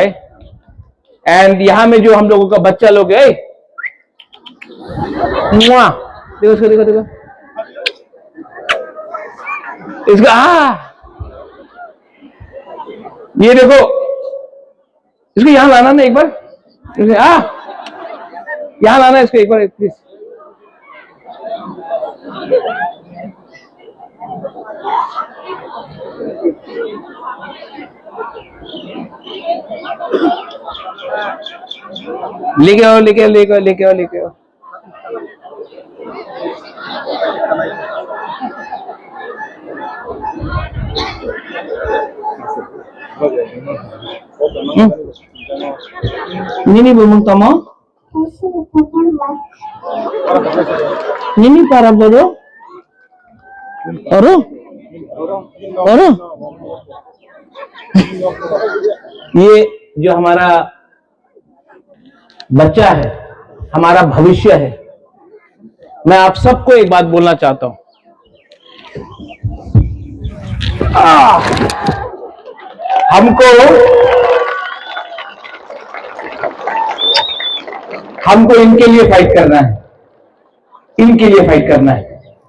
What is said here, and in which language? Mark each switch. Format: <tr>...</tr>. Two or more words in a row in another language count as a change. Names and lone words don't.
<hi>एंड यहां में जो हम लोगों का बच्चा लोग है, देखो इसको, देखो देखो इसका, ये देखो इसको यहां लाना ना एक बार, यहां लाना इसको एक बार प्लीज। लेके आओ, लेके आओ, लेके आओ, लेके आओ, लेके आओ।</hi> <trp>Nini bumung tomo? Nini para bodo? Oro? Oro?</trp> <hi>ये जो हमारा बच्चा है, हमारा भविष्य है। मैं आप सबको एक बात बोलना चाहता हूं, हमको इनके लिए फाइट करना है, इनके लिए फाइट करना है।</hi>